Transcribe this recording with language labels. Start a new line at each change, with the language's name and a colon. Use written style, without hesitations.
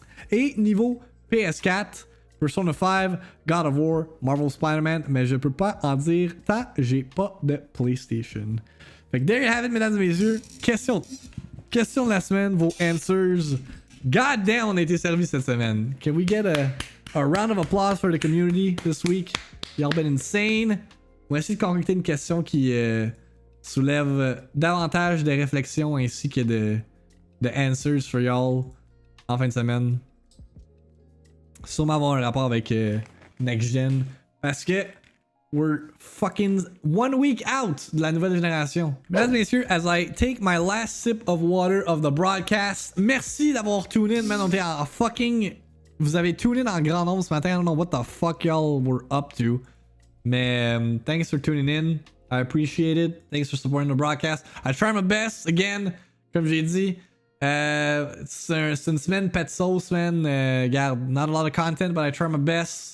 French: Et niveau PS4, Persona 5, God of War, Marvel Spider-Man, mais je peux pas en dire tant j'ai pas de PlayStation. Fait que
English: there you have it,
French: mesdames et messieurs. Question de la semaine, vos answers.
English: God damn,
French: on a été servi cette semaine.
English: Can we get a round of applause for the community this week? Y'all been insane.
French: On va essayer de concocter une question qui soulève davantage de réflexions ainsi que de
English: answers for y'all
French: en fin de semaine. Sûrement avoir un rapport avec Next Gen. Parce que
English: we're fucking 1 week out
French: de la nouvelle génération. Mesdames et messieurs,
English: as I take my last sip of water of the broadcast,
French: merci d'avoir tune in,
English: man. On était en fucking...
French: Vous avez tune in en grand nombre ce matin.
English: I don't know what the fuck y'all were up to. Mais thanks for tuning in. I appreciate it. Thanks for supporting the broadcast. I try my best, again,
French: comme j'ai dit. C'est une semaine pet sauce, man.
English: Regarde, not a lot of content, but I try my best.